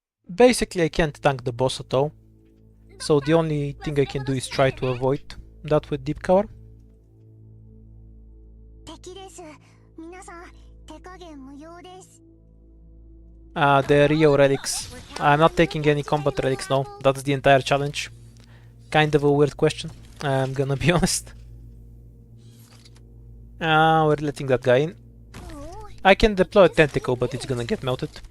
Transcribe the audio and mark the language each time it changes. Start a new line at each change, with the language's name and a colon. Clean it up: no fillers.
English: Basically, I can't tank the boss at all, so the only thing I can do is try to avoid that with deep cover.
Japanese: 敵です。皆さん、手加減無用です。
English: The Rio Relics. I'm not taking any combat relics, no. That's the entire challenge. Kind of a weird question, I'm gonna be honest. We're letting that guy in. I can deploy a tentacle, but it's gonna get melted.